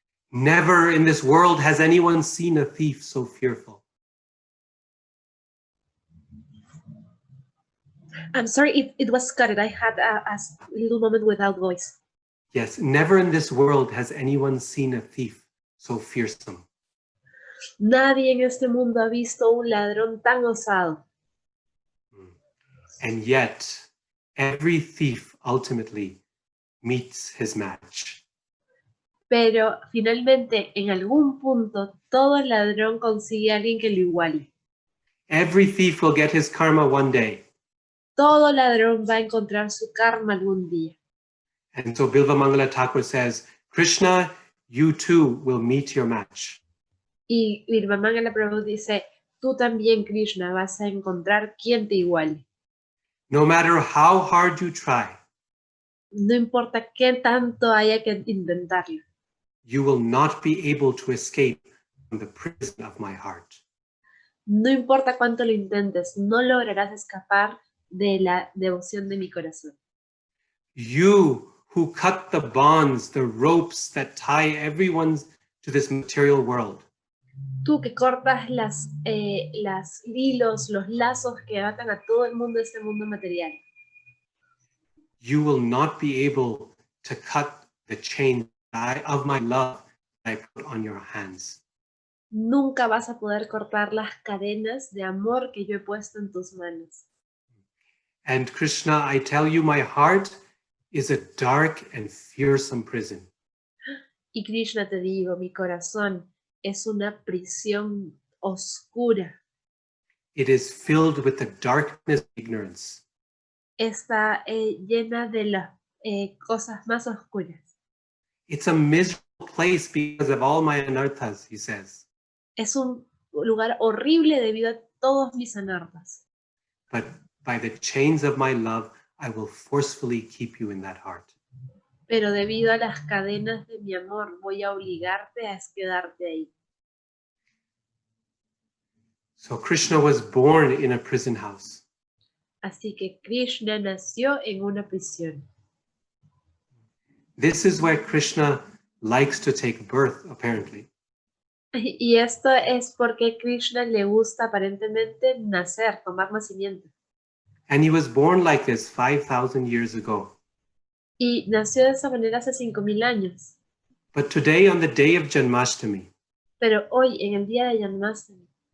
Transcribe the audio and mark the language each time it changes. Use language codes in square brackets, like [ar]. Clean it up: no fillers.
[en] Never in this world has anyone seen a thief so fearful. I'm sorry, it was cut. I had a little moment without voice. Yes, never in this world has anyone seen a thief so fearsome. [es] Nadie en este mundo ha visto un ladrón tan osado. [en] And yet, every thief ultimately meets his match. [es] Pero finalmente, en algún punto, todo ladrón consigue a alguien que lo iguale. [en] Every thief will get his karma one day. [es] Todo ladrón va a encontrar su karma algún día. [en] And so Bilva Mangala Thakur says, Krishna, you too will meet your match. [es] Y Bilva Mangala Prabhu dice, tú también, Krishna, vas a encontrar quien te iguale. [en] No matter how hard you try, [es] no importa qué tanto haya que intentarlo, [en] you will not be able to escape from the prison of my heart. [es] no importa cuánto lo intentes, no lograrás escapar de la devoción de mi corazón. [en] You who cut the bonds, the ropes that tie everyone to this material world. [es] Tú que cortas las hilos, los lazos que atan a todo el mundo de este mundo material. [en] You will not be able to cut the chain of my love that I put on your hands. [es] Nunca vas a poder cortar las cadenas de amor que yo he puesto en tus manos. [en] And Krishna, I tell you, my heart is a dark and fearsome prison. [es] Y Krishna, te digo, mi corazón es una prisión oscura. [en] It is filled with the darkness of ignorance. [es] Está llena de las cosas más oscuras. [en] It's a miserable place because of all my anarthas, he says. [es] Es un lugar horrible debido a todos mis anarthas. [en] But by the chains of my love, I will forcefully keep you in that heart. [es] Pero debido a las cadenas de mi amor, voy a obligarte a quedarte ahí. [en] So Krishna was born in a prison house. [es] Así que Krishna nació en una prisión. [en] This is where Krishna likes to take birth, apparently. [es] Y esto es porque Krishna le gusta aparentemente nacer, tomar nacimiento. [en] And he was born like this 5,000 years ago. [es] Y nació de esa manera hace 5,000 años. [en] But today, on the day of Janmastami, [es] Pero hoy, en el día de Janmastami,